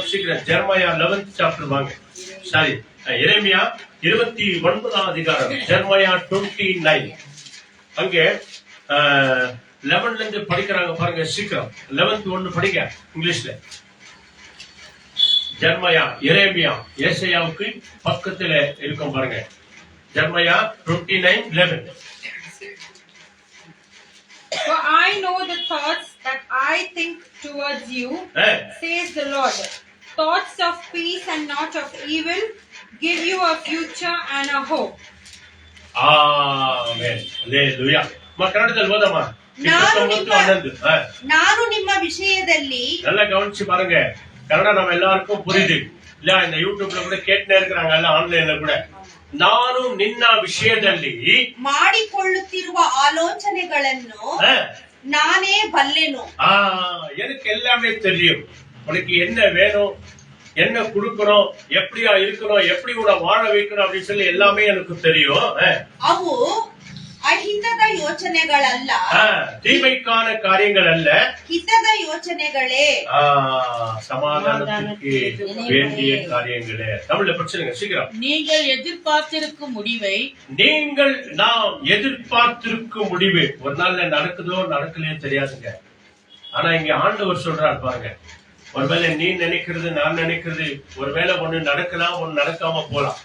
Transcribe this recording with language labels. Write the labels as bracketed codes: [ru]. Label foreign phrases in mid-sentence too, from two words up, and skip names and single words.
[ta] சீக்கிரம் ஜெர்மாயா 11th சாப்டர் வாங்க. சாரி, எரேமியா 29ஆம் அதிகாரம், ஜெர்மாயா 29. அங்கே 11ல இருந்து படிக்கிறாங்க பாருங்க. சீக்கிரம் 11th 1 படிங்க இங்கிலீஷ்ல. ஜெர்மாயா, எரேமியா, ஏசாயாவுக்கு பக்கத்துல இருக்கும் பாருங்க. ஜெர்மாயா 29:11. [en] For I know the thoughts that I think towards you, says the Lord. Thoughts of peace and not of evil, give you a future and a hope. Amen. Hallelujah. [kn] ಕನ್ನಡದಲ್ಲಿ ಓದಮ್ಮ. 19:11. ನಾನು ನಿಮ್ಮ ವಿಷಯದಲ್ಲಿ [ta] நல்லா கவனிச்சு பாருங்க. கன்னட நம்ம எல்லாருக்கும் புரியுது இல்ல? இந்த யூடியூப்ல கூட கேட்டுனே இருக்கிறாங்க, எல்லாம் ஆன்லைன்ல கூட. [kn] ನಾನು ನಿನ್ನ ವಿಷಯದಲ್ಲಿ ಮಾಡಿಕೊಳ್ಳುತ್ತಿರುವ ಆಲೋಚನೆಗಳನ್ನು நானே ಬಲ್ಲೆನು. [ta] எனக்கு எல்லாமே தெரியும். உனக்கு என்ன வேணும், என்ன கொடுக்கணும், எப்படியா இருக்கணும், எப்படி உன்னை வாழ வைக்கணும் அப்படின்னு சொல்லி எல்லாமே எனக்கு தெரியும். [kn] ಅವು ಅಹಿತದ ಯೋಚನೆಗಳಲ್ಲ, [ta] தீமைக்கான காரியங்கள் அல்ல, [kn] ಹಿತದ ಯೋಚನೆಗಳೇ, [ta] சமாதானத்துக்கு வேண்டிய காரியங்களே. தமிழ்ல பிரச்சனைங்க சீக்கிரம். நீங்கள் எதிர்பார்த்திருக்கும் முடிவை, நாம் எதிர்பார்த்திருக்கும் முடிவு ஒரு நாள்ல நடக்குதோ நடக்கலையோ தெரியாதுங்க. ஆனா இங்க ஆண்டவர் சொல்றாரு பாருங்க, ஒருவேளை நீ நினைக்கிறது நான் நினைக்கிறது ஒருவேளை ஒண்ணு நடக்கலாம், ஒண்ணு நடக்காம போலாம்.